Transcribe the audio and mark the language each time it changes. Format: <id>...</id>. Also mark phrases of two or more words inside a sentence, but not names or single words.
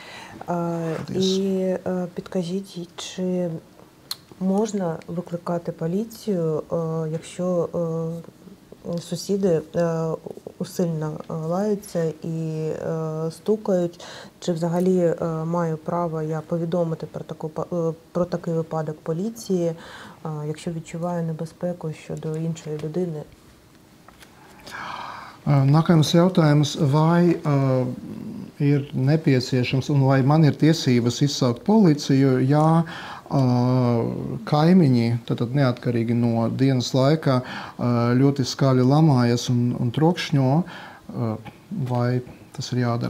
<uk>І підкажіть, чи можна викликати поліцію, якщо сусіди усильно лаються і стукають, чи взагалі маю право я повідомити про такий випадок поліції, якщо відчуваю небезпеку щодо іншої людини?</uk> <lv>Nākamais jautājums, vai ir nepieciešams un vai man ir tiesības izsaukt policiju, ja kaimiņi, tātad neatkarīgi no dienas laika, ļoti skaļi lamājas un trokšņo, vai tas ir jādara?</lv>